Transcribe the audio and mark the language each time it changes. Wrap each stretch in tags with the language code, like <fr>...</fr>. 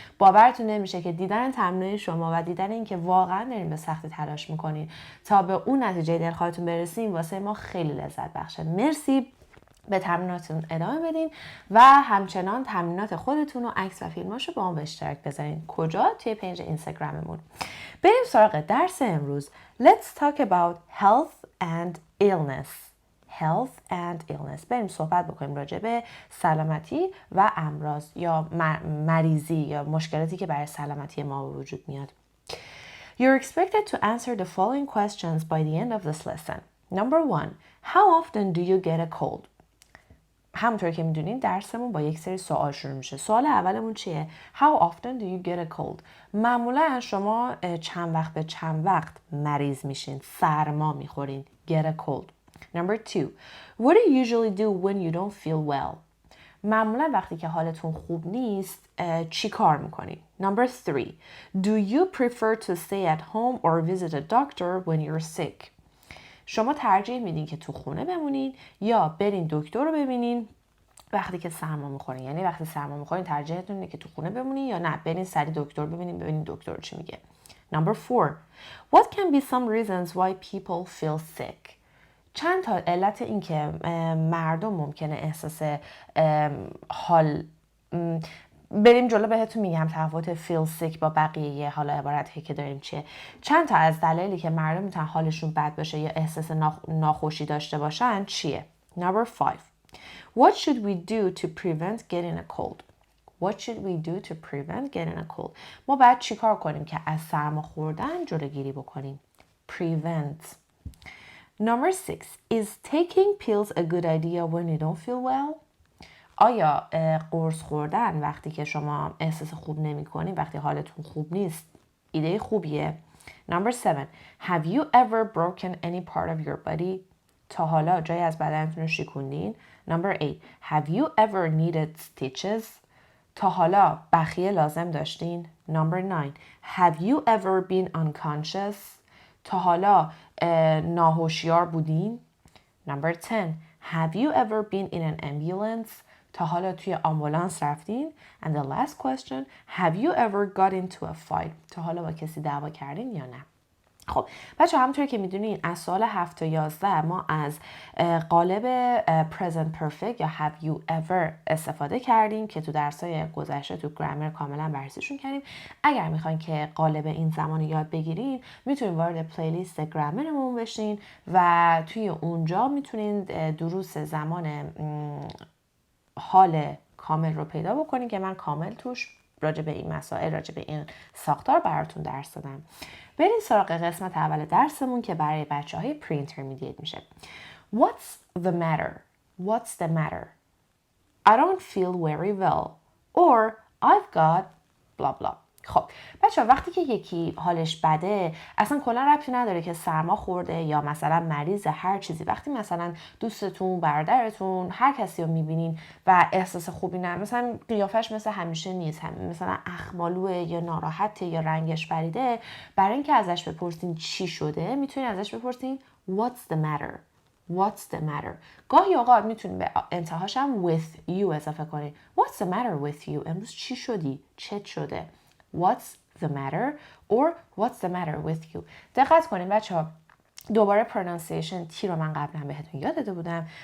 <fa>باورتون نمیشه که دیدن تمرین شما و دیدن اینکه واقعا دارین به سختی تلاش میکنین تا به اون نتیجه دلخواهتون برسیم واسه ما خیلی لذت بخشه. مرسی. به تمریناتتون ادامه بدین و همچنان تمرینات خودتون و عکس و فیلماشو با هم به اشتراک بذارین. کجا؟ توی پیج اینستاگراممون. بریم سراغ درس امروز.</fa> <en>Let's talk about health and illness. Health and illness.</en> <fa>بریم صحبت بکنیم راجع به سلامتی و امراض یا مریضی یا مشکلاتی که برای سلامتی ما وجود میاد.</fa> <en>You're expected to answer the following questions by the end of this lesson. Number 1. How often do you get a cold?</en> <fa>همونطور که میدونین درسمون با یک سری سوال شروع میشه. سوال اولمون چیه؟</fa> <en>How often do you get a cold?</en> <fa>معمولا شما چند وقت به چند وقت مریض میشین، سرما میخورین.</fa> <en>Get a cold. Number 2. What do you usually do when you don't feel well?</en> <fa>معمولا وقتی که حالتون خوب نیست چی کار میکنین؟</fa> <en>Number 3. Do you prefer to stay at home or visit a doctor when you're sick?</en> <fa>شما ترجیح میدین که تو خونه بمونین یا برین دکتر رو ببینین وقتی که سرما میخورین؟ یعنی وقتی سرما میخورین ترجیحتون اینه که تو خونه بمونین یا نه برین سری دکتر ببینین دکتر چی میگه.</fa> <en>Number 4. What can be some reasons why people feel sick?</en> <fa>چند تا علت این که مردم ممکنه احساس حال بریم جلو بهتون میگم تفاوت</fa> <en>feel sick</en> <fa>با بقیه حالا عبارتی که داریم چیه. چند تا از دلایلی که مردم میتونن حالشون بد باشه یا احساس ناخوشی داشته باشن چیه؟</fa> <en>Number 5. What should we do to prevent getting a cold? What should we do to prevent getting a cold?</en> <fa>ما باید چیکار کنیم که از سرما خوردن جلوگیری بکنیم؟ Prevent.</fa> <en>Number 6. Is taking pills a good idea when you don't feel well?</en> <fa>آیا قرص خوردن وقتی که شما احساس خوب نمی کنید، وقتی حالتون خوب نیست، ایده خوبیه؟</fa> <en>Number 7. Have you ever broken any part of your body?</en> <fa>تا حالا جایی از بدنتون رو شکوندین؟</fa> <en>Number 8. Have you ever needed stitches?</en> <fa>تا حالا بخیه لازم داشتین؟</fa> <en>Number 9. Have you ever been unconscious?</en> <fa>تا حالا ناهوشیار بودین؟</fa> <en>Number 10. Have you ever been in an ambulance?</en> <fa>تا حالا توی آمبولانس رفتین؟</fa> <en>And the last question. Have you ever got into a fight?</en> <fa>تا حالا با کسی دعوا کردین یا نه؟ خب بچه همونطور که میدونین از سوال 7 تا 11 ما از قالب present perfect یا</fa> <en>have you ever</en> <fa>استفاده کردیم که تو درسای گذشته تو گرامر کاملا بررسیشون کردیم. اگر میخواین که قالب این زمان رو یاد بگیرین میتونین وارد پلیلیست گرامرمون بشین و توی اونجا میتونین دروس زمان حال کامل رو پیدا بکنین که من کامل توش راجع به این مسائل، راجع به این ساختار براتون درس دادم. بریم سراغ قسمت اول درسمون که برای بچه‌های پری اینترمدییت میشه.</fa> <en>What's the matter? What's the matter? I don't feel very well or I've got blah blah.</en> <fa>خب بچه وقتی که یکی حالش بده اصلا کلا ربطی نداره که سرما خورده یا مثلا مریض هر چیزی. وقتی مثلا دوستتون، برادرتون، هر کسی رو میبینین و احساس خوبی نه، مثلا قیافش مثل همیشه نیست، مثلا اخمالوه یا ناراحته یا رنگش پریده، برای اینکه ازش بپرسین چی شده میتونین ازش بپرسین</fa> <en>What's the matter? What's the matter?</en> <fa>گاهی اوقات میتونین به انتهاش هم</fa> <en>with you</en> <fa>اضافه کنین.</fa> <en>What's the matter with you?</en> <fa>امروز چی شدی؟ چت شده؟</fa> <en>What's the matter or what's the matter with you.</en> <fa>دقت کنین بچه ها، دوباره pronunciation T رو من قبلا بهتون یاد داده بودم.</fa>